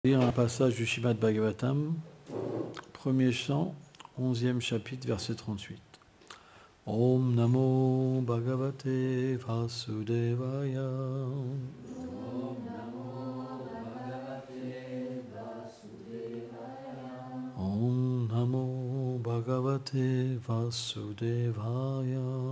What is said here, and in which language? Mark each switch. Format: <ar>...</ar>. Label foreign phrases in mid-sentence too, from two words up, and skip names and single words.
<fr>Lire un passage du Srimad Bhagavatam, premier chant, 11e chapitre, verset 38.</fr> <sa>ॐ नमो भगवते वासुदेवाय. ॐ नमो भगवते वासुदेवाय.</sa>